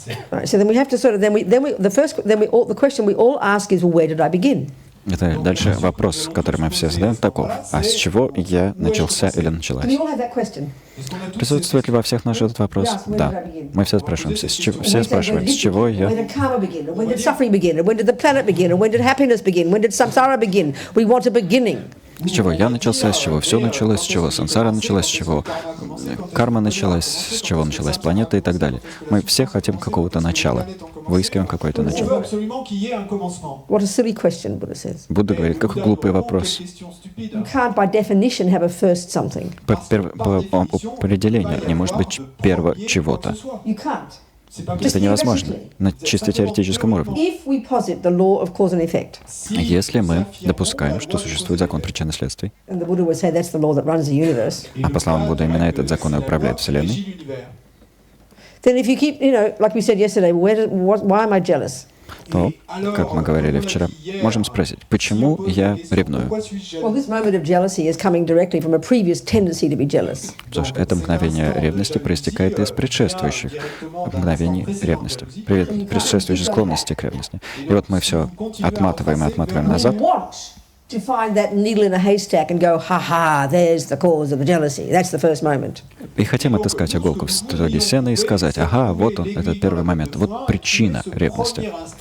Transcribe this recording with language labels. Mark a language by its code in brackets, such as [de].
[en] Right, so then we have to sort of the question we all ask is, well, where did I begin? [ru] Это дальше вопрос, который мы все задаем, таков. А с чего я начался или началась? [en] We all have that question. [ru] Присутствует ли во всех наш этот вопрос? Да. Мы все спрашиваемся, все спрашиваем, с чего [en] When [ru] я... [en] did karma begin? When did suffering begin? When did the planet begin? When did happiness begin? When did samsara begin? We want a beginning. [ru] С чего я начался, с чего все началось, с чего сансара началась, с чего карма началась, с чего началась планета и так далее. Мы все хотим какого-то начала, выискиваем какое-то начало. [en] What a silly question, Buddha says. [ru] Будда говорит, какой глупый вопрос. [en] You can't, by definition, have a first something. [ru] По определению не может быть первого чего-то. [en] You can't. [ru] Это невозможно на чисто теоретическом уровне. [en] If we posit the law of cause and effect, [ru] Если мы допускаем, что существует закон причин и следствий, [en] and the Buddha would say that's the law that runs the universe, [ru] а по словам Будды именно этот закон и управляет Вселенной, [en] then if you keep, like we said yesterday, why am I jealous? [ru] то, как мы говорили вчера, можем спросить, почему я ревную? [en] Well, this moment of jealousy is coming directly from a previous tendency to be jealous. [ru] Потому что это мгновение ревности проистекает из предшествующих мгновений ревности, предшествующей склонности к ревности. И вот мы все отматываем и отматываем назад, [en] We want to find that needle in a haystack and go, ha, there's the cause of the jealousy. That's the first moment. [ru] и хотим отыскать иголку в стоге сена и сказать, ага, вот он, этот первый момент, вот причина ревности.